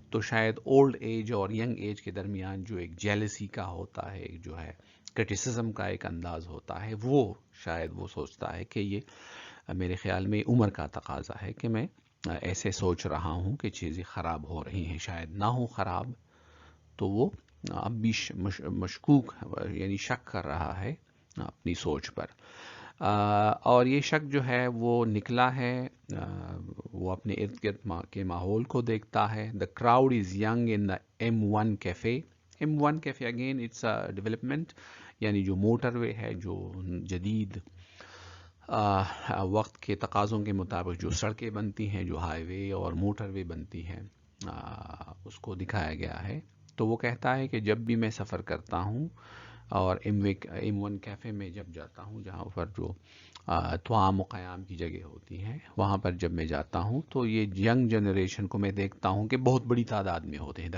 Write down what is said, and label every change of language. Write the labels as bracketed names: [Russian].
[Urdu] تو شاید old age اور ینگ ایج کے درمیان جو ایک جیلسی کا ہوتا ہے، جو ہے کرٹیسزم کا ایک انداز ہوتا ہے، وہ شاید وہ سوچتا ہے کہ یہ میرے خیال میں عمر کا تقاضا ہے کہ میں ایسے سوچ رہا ہوں کہ چیزیں خراب ہو رہی ہیں. شاید نہ ہو خراب، تو وہ اب بھی مشکوک یعنی شک کر رہا ہے اپنی سوچ پر. اور یہ شک جو ہے وہ نکلا ہے، وہ اپنے ارد گرد کے ماحول کو دیکھتا ہے. [English] The crowd is young in the M1 cafe. M1 cafe again it's a development, [Urdu] یعنی جو موٹر وے ہے، جو جدید وقت کے تقاضوں کے مطابق جو سڑکیں بنتی ہیں، جو ہائی وے اور موٹر وے بنتی ہیں، اس کو دکھایا گیا ہے. تو وہ کہتا ہے کہ جب بھی میں سفر کرتا ہوں اور M1 کیفے میں جب جاتا ہوں، جہاں پر جو طعام و قیام کی جگہ ہوتی ہیں، وہاں پر جب میں جاتا ہوں تو یہ ینگ جنریشن کو میں دیکھتا ہوں کہ بہت بڑی تعداد میں ہوتے ہیں.